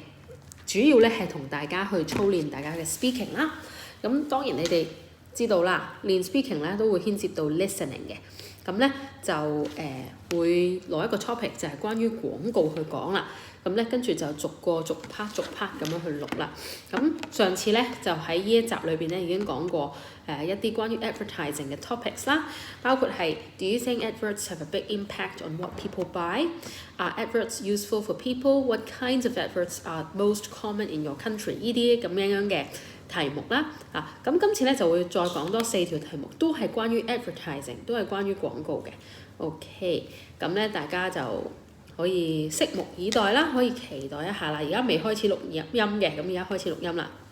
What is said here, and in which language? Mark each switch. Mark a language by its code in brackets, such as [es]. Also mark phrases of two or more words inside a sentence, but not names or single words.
[yue] 主要咧係同大家去操練大家嘅 speaking 啦，咁當然你哋知道啦，練 speaking 咧都會牽涉到 listening 嘅，咁咧就會攞一個 topic 就係關於廣告去講啦，咁咧跟住就逐 part 咁樣去錄啦。咁上次咧就喺呢一集裏邊咧已經講過一啲關於 advertising 嘅 topics 啦，包括係 [en] Do you think adverts have a big impact on what people buy? Are adverts useful for people? What kinds of adverts are most common in your country? [yue] 呢啲咁樣嘅題目啦，咁今次咧就會再講多4條題目，都係關於 advertising， 都係關於廣告嘅。OK， 咁咧大家就可以拭目以待啦，可以期待一下啦。而家未開始錄音嘅，咁而家開始錄音啦。